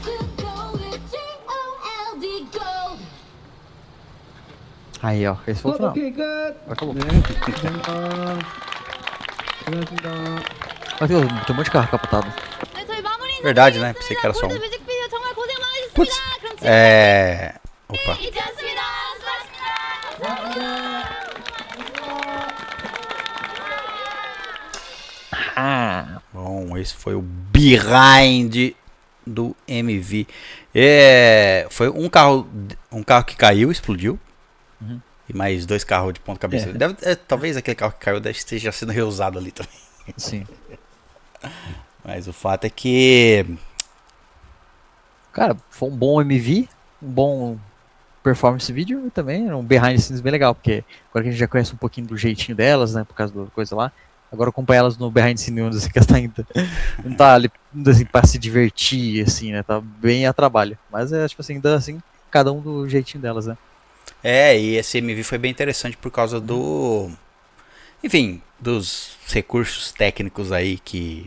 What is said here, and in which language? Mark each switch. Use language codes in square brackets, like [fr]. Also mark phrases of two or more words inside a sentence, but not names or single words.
[pt] Aí, ó, esse foi o [ko] 컷. [pt] final. [ko] 오케이 끝. [pt] Acabou. [ko] 네. 감사합니다. 고생하셨습니다. [pt] Mas tem um monte de carro capotado. [ko] 네, 저희 마무리 [pt] Verdade, né? Pensei que era só um. [ko] 뮤직비디오 정말 고생 많으셨습니다. [pt] Putz. [ko] 그럼 [pt] É. Opa. [ko] 잊지 않습니다. 수고하셨습니다. [pt] Ah, Bom, esse foi o behind do MV. É, foi um carro que caiu, explodiu. Uhum. E mais 2 carros de ponta cabeça. É. Talvez aquele carro que caiu esteja sendo reusado ali também. sim. Mas o fato é que Cara, foi um bom MV, um bom performance vídeo e também um [en] behind the scenes [pt] bem legal, porque agora que a gente já conhece um pouquinho do jeitinho delas, né, por causa da coisa lá, agora acompanhar elas no [en] behind the scenes [pt] onde você tá ainda, não tá ali assim, pra se divertir, assim, né, tá bem a trabalho, mas é tipo assim, ainda assim, cada um do jeitinho delas, né. e esse MV foi bem interessante por causa do enfim, dos recursos técnicos aí que...